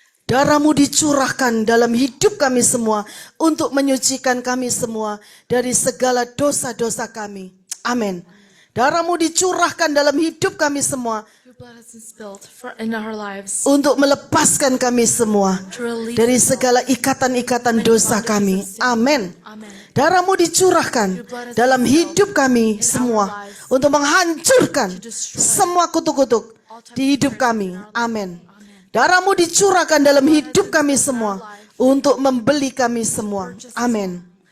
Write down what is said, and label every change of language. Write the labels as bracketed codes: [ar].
[id] Darah-Mu dicurahkan dalam hidup kami semua untuk menyucikan kami semua dari segala dosa-dosa kami. Amin. Darah-Mu dicurahkan dalam hidup kami semua [en] Your blood has been spilled in our lives [id] untuk melepaskan kami semua [en] to release [id] dari segala ikatan-ikatan dosa kami. Amin. [en] Amen. [id] Darah-Mu dicurahkan dalam hidup kami semua untuk menghancurkan semua kutuk-kutuk di hidup kami. Amin. Darah-Mu dicurahkan dalam hidup kami semua untuk membeli kami semua. Amin.